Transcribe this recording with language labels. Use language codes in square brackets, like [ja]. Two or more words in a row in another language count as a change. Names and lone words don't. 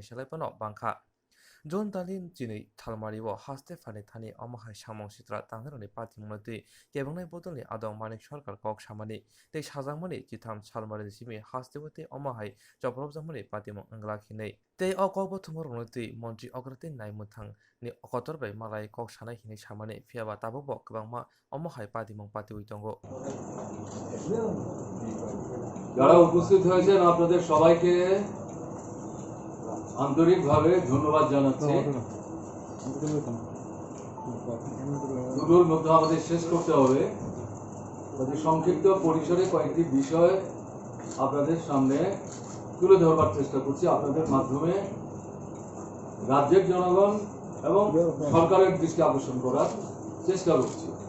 [trp] selaipano bangkha June talin chini thalmariwo haste phani thani omo hai samong sitra tangrani patimongti kebengnai bodonli adom manik sarkar kok samani tei sajangmani chitham salmari simi hastiwati omo hai choprok jamani patimong anglakhinei tei okokbo thumorongti montri ograti naimuthang ni okotorbai malai kok sanai hini samani phiaba tabokbo kwbangma omo hai patimong patiwi tongo [bn] যারা উপস্থিত হয়েছেন আপনাদের সবাইকে আন্তরিকভাবে ধন্যবাদ জানাচ্ছি দুটোর মধ্যে আমাদের শেষ করতে হবে সংক্ষিপ্ত পরিসরে কয়েকটি বিষয় আপনাদের সামনে তুলে ধরবার চেষ্টা করছি আপনাদের মাধ্যমে রাজ্যের জনগণ এবং সরকারের দৃষ্টি আকর্ষণ করার চেষ্টা করছি